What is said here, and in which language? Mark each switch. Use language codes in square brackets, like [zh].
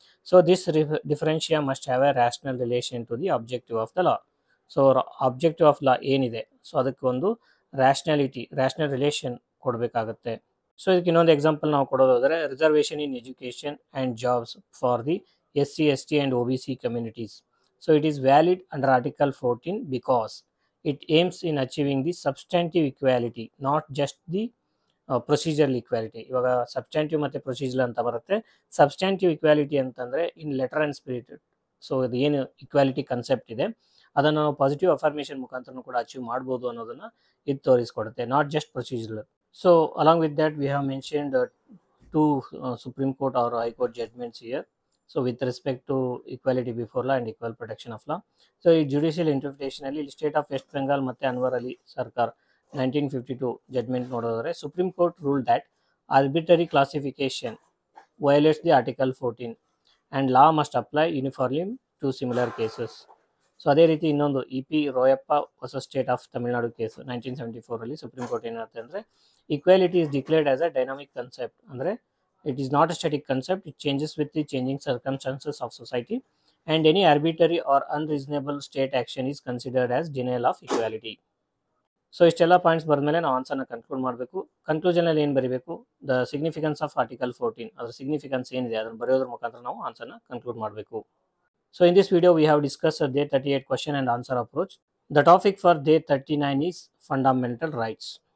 [en] So this differentia must have a rational relation to the objective of the law. [kn] So objective of law ಏನಿದೆ, so ಅದಕ್ಕೆ ಒಂದು rational relation ಕೊಡಬೇಕಾಗುತ್ತೆ. [en] so [kn] ಇದಕ್ಕೆ ಇನ್ನೊಂದು example ನಾವು ಕೊಡೋದಾದರೆ, [en] Reservation in education and jobs for the SC, ST and OBC communities. So it is valid under Article 14 because it aims in achieving the substantive equality, not just the procedural equality. [kn] ಇವಾಗ substantive ಮತ್ತು procedure ಅಂತ ಬರುತ್ತೆ. Substantive equality ಅಂತಂದರೆ [en] In letter and spirit. [kn] So ಇದು ಏನು equality concept ಇದೆ ಅದನ್ನು ನಾವು ಪಾಸಿಟಿವ್ ಅಫರ್ಮೇಷನ್ ಮುಖಾಂತರ ಕೂಡ ಅಚೀವ್ ಮಾಡ್ಬೋದು ಅನ್ನೋದನ್ನು ಇದು ತೋರಿಸ್ಕೊಡುತ್ತೆ, [en] Not just procedural. So along with that we have mentioned 2 Supreme Court or High Court judgments here. So with respect to equality before law and equal protection of law. So [kn] ಈ judicial interpretation ಅಲ್ಲಿ state of West Bengal ಮತ್ತು ಅನ್ವರ್ ಅಲಿ ಸರ್ಕಾರ್ 1952 judgement ನೋಡೋದಾದರೆ, [en] Supreme Court rule that arbitrary classification violates the article 14 and law must apply uniformly to similar cases. [kn] So ಅದೇ ರೀತಿ ಇನ್ನೊಂದು EP ರೋಯಪ್ಪ ಹೊಸ state of Tamil Nadu case 1974 supreme court ಏನಾಗುತ್ತೆ ಅಂದರೆ, [en] Equality is declared as a dynamic concept. ಅಂದರೆ it is not a static concept, it changes with the changing circumstances of society and any arbitrary or unreasonable state action is considered as denial of equality. [kn] So ಇಷ್ಟೆಲ್ಲ points ಬರೆದ್ಮೇಲೆ ನಾವು ಆನ್ಸರ್ನ conclude ಮಾಡಬೇಕು. ಕನ್ಕ್ಲೂಷನಲ್ಲಿ ಏನು ಬರೀಬೇಕು, the significance of article 14, ಅದರ significance ಏನಿದೆ ಅದನ್ನು ಬರೆಯೋದ್ರ ಮುಖಾಂತರ ನಾವು ಆನ್ಸರ್ನ ಕನ್ಕ್ಲೂಡ್ ಮಾಡಬೇಕು. [en] So in this video we have discussed Day 38 question and answer approach. The topic for Day 39 is fundamental rights.